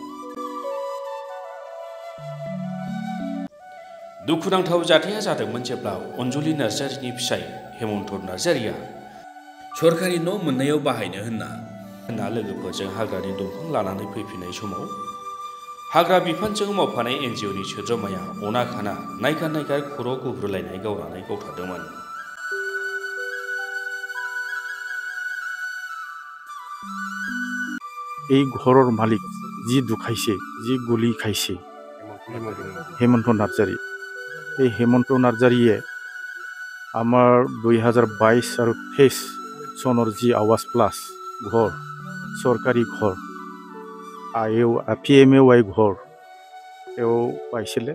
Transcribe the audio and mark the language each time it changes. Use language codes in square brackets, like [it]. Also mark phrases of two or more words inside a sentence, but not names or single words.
[brx] दुखुनांथाव जाथाया जादोंमोन जेब्ला अनजुलि नार्जारिनि फिसाय हेमन्त नार्जारिया सरकारि न' मोननायाव बाहायनो होनना लोगोफोरजों हाग्रानि दंफां लानानै फैफिननाय समाव हाग्रा बिफानजों मावफानाय NGOनि सोद्रोमाया अना खाना नायगार खर' गुब्रुलायनाय गावनानै गावथारदोंमोन। [as] এই ঘৰৰ মালিক যি দুখাইছে, যি গুলি খাইছে, হেমন্ত নাৰ্জাৰী। এই হেমন্ত নাৰ্জাৰীয়ে আমাৰ 2022 আৰু 23 চনৰ যি আৱাজ প্লাছ ঘৰ, চৰকাৰী ঘৰ, PMAY ঘৰ তেওঁ পাইছিলে।